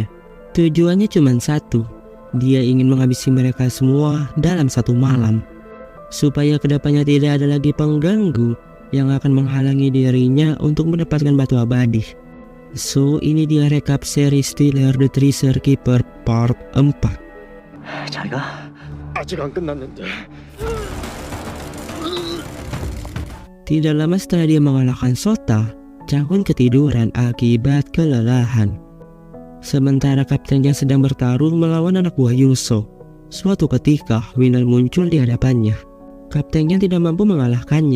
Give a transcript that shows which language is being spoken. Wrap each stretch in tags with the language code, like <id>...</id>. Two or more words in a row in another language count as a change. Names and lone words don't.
<id>Tujuannya cuma satu, dia ingin menghabisi mereka semua dalam satu malam, supaya kedepannya tidak ada lagi pengganggu yang akan menghalangi dirinya untuk mendapatkan batu abadi. So, ini dia rekap seri Stealer the Treasure Keeper part 4.</id> <ko>자기가 아직 안 끝났는데.</ko> <id>Tidak lama setelah dia mengalahkan Sota, Chang Hun ketiduran akibat kelelahan. Sementara Kapten Chang sedang bertarung melawan anak buah Yungso. Suatu ketika, Winal muncul di hadapannya. Kapten Chang tidak mampu mengalahkannya.</id>